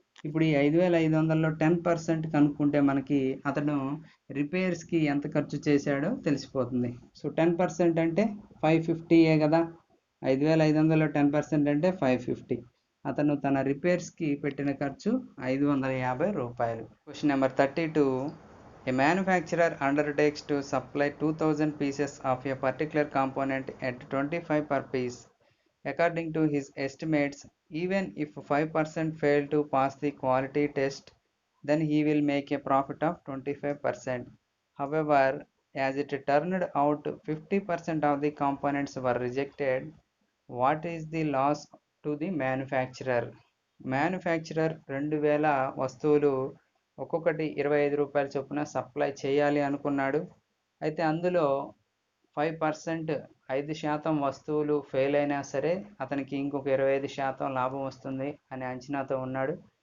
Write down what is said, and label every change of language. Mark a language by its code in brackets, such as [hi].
[te] ఇప్పుడు ఈ 5500లో 10% కనుక్కుంటే మనకి అతను రిపేర్స్కి ఎంత ఖర్చు చేశాడో తెలిసిపోతుంది. సో 10% అంటే 550 కదా. 5500లో 10% అంటే 550. అతను తన రిపేర్స్కి పెట్టిన ఖర్చు 550 రూపాయలు. [en] Question number 32. A manufacturer undertakes to supply 2000 pieces of a particular component at 25 per piece. According to his estimates, even if 5% fail to pass the quality test, then he will make a profit of 25%. However, as it turned out, 50% of the components were rejected. What is the loss to the manufacturer? [te] Manufacturer 2000 వస్తువులు ఒక్కొక్కటి 25 రూపాయల చొప్పున supply చేయాలి అనుకున్నాడు. అయితే అందులో 5% 5% వస్తువులు fail అయినా సరే అతనికి ఇంకొక 25% లాభం వస్తుంది అనే అంచనాతో ఉన్నాడు.